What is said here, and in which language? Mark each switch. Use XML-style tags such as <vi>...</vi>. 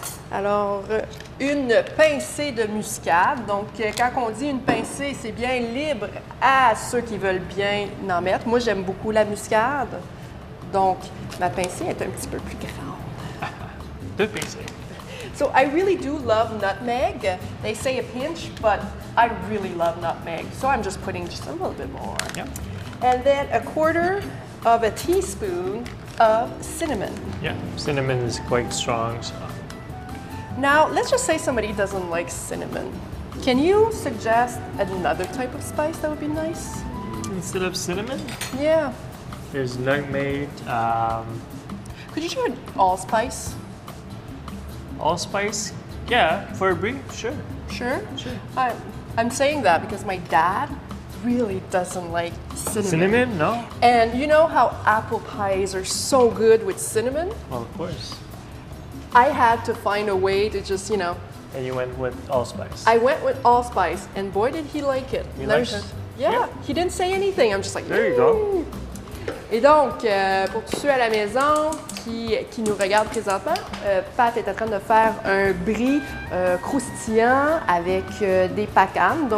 <fr>Alors, une pincée de muscade. Donc, quand on dit une pincée, c'est bien libre à ceux qui veulent bien en mettre. Moi, j'aime beaucoup la muscade. Donc, ma pincée est un petit peu plus grande. Deux pincées.</fr> <en>So, I really do love nutmeg. They say a pinch, but I really love nutmeg. So, I'm just putting just a little bit more. Yeah. And then a quarter of a teaspoon of cinnamon. Yeah. Cinnamon is quite strong. So. Now, let's just say somebody doesn't like cinnamon. Can you suggest another type of spice that would be nice? Instead of cinnamon, Yeah. there's nutmeg, Could you try allspice? allspice. Yeah, for a brie, sure. Sure. Sure. I'm saying that because my dad really doesn't like cinnamon. Cinnamon? No? And you know how apple pies are so good with cinnamon? Well, of course. I had to find a way to just, And you went with allspice. I went with allspice, and boy, did he like it. He There's- likes it? Yeah, Yeah. he didn't say anything. I'm just like, There you go. "Mm."</en> <fr>Et donc, pour tous ceux à la maison qui nous regardent présentement, Pat est en train de faire un brie croustillant avec des pacanes.</fr>